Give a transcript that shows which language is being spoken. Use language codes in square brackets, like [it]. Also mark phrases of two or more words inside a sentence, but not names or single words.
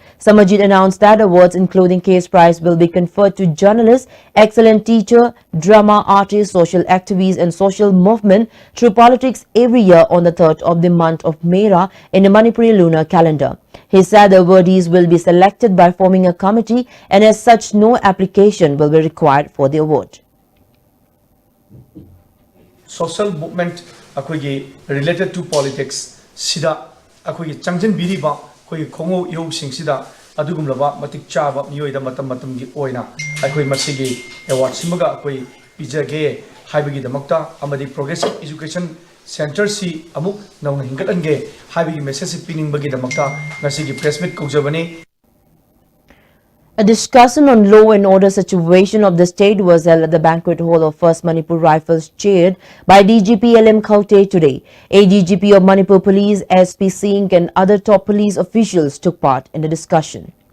[en] Samajit announced that awards including Case Prize will be conferred to journalists, excellent teacher, drama artist, social activists and social movement through politics every year on the 3rd of the month of Mera in the Manipuri lunar calendar. He said the awardees will be selected by forming a committee and as such no application will be required for the award. Social movement related to politics [mni] sida changjin biriba khongo yo singsida adugumlaba matik chaba miyoida matam gi oina masigi award simaga pijage haibigi damakta amadi Progressive Education Center si amuk nauna hingatange haibigi message pining bagi damakta ngasigi [en] press meet [mni] kujabani. [en] A discussion on law and order situation of the state was held at the banquet hall of 1st Manipur Rifles chaired by DGP LM Khaute today. ADGP of Manipur Police, SP Singh and other top police officials took part in the discussion.